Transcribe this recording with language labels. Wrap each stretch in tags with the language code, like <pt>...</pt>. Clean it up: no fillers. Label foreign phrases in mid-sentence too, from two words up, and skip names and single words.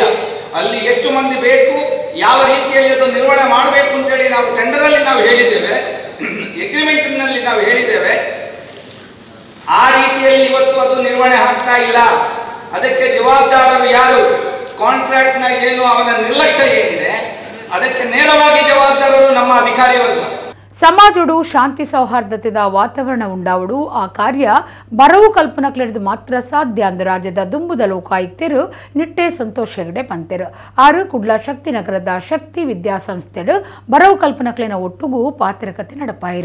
<kn>ಅಲ್ಲಿ ಎಷ್ಟು ಮಂದಿ ಬೇಕು, ಯಾವ ರೀತಿಯಲ್ಲಿ ಅದು ನಿರ್ವಹಣೆ ಮಾಡಬೇಕು ಅಂತೇಳಿ ನಾವು ಟೆಂಡರಲ್ಲಿ ನಾವು ಹೇಳಿದ್ದೇವೆ, ಎಗ್ರಿಮೆಂಟ್ನಲ್ಲಿ ನಾವು ಹೇಳಿದ್ದೇವೆ. ಆ ರೀತಿಯಲ್ಲಿ ಇವತ್ತು ಅದು ನಿರ್ವಹಣೆ ಆಗ್ತಾ ಇಲ್ಲ. ಅದಕ್ಕೆ ಜವಾಬ್ದಾರರು ಯಾರು? ಕಾಂಟ್ರಾಕ್ಟ್ನ ಏನು ಅವನ ನಿರ್ಲಕ್ಷ್ಯ ಏನಿದೆ, ಅದಕ್ಕೆ ನೇರವಾಗಿ ಜವಾಬ್ದಾರರು ನಮ್ಮ ಅಧಿಕಾರಿ ವರ್ಗ.</kn> <tcy>ಸಮಾಜಡು ಶಾಂತಿ ಸೌಹಾರ್ದತೆದ ವಾತಾವರಣ ಉಂಡಾವಡು ಆ ಕಾರ್ಯ ಬರವು ಕಲ್ಪನಕ್ಲೆಡ್ದು ಮಾತ್ರ ಸಾಧ್ಯ ಅಂದು ರಾಜ್ಯದ ದುಂಬುದ ಲೋಕಾಯುಕ್ತರು ನಿಟ್ಟೆ ಸಂತೋಷ್ ಹೆಗಡೆ ಪಂತೆರು. ಆರು ಕುಡ್ಲ ಶಕ್ತಿ ನಗರದ ಶಕ್ತಿ ವಿದ್ಯಾಸಂಸ್ಥೆಡು ಬರವು ಕಲ್ಪನಕ್ಲೆನ ಒಟ್ಟುಗೂ ಪಾತ್ರಕತೆ ನಡಪಾಯಿರು.</tcy>